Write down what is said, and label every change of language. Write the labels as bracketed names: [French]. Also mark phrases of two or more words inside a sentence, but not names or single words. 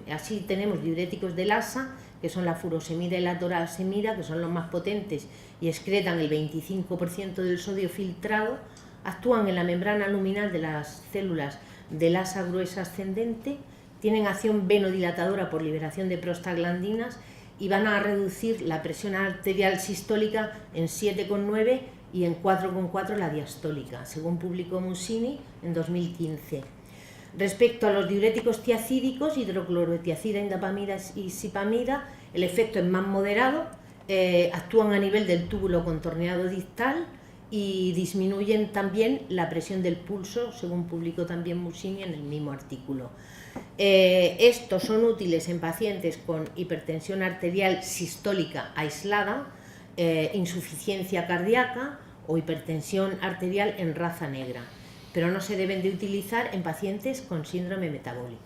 [Spanish] Así tenemos diuréticos del ASA, que son la furosemida y la torasemida, que son los más potentes y excretan el 25% del sodio filtrado, actúan en la membrana luminal de las células del asa gruesa ascendente, tienen acción venodilatadora por liberación de prostaglandinas y van a reducir la presión arterial sistólica en 7,9 y en 4,4 la diastólica, según publicó Mussini en 2015. Respecto a los diuréticos tiacídicos, hidroclorotiazida, indapamida y sipamida, el efecto es más moderado, actúan a nivel del túbulo contorneado distal y disminuyen también la presión del pulso, según publicó también Mussini en el mismo artículo. Estos son útiles en pacientes con hipertensión arterial sistólica aislada, insuficiencia cardíaca o hipertensión arterial en raza negra, pero no se deben de utilizar en pacientes con síndrome metabólico.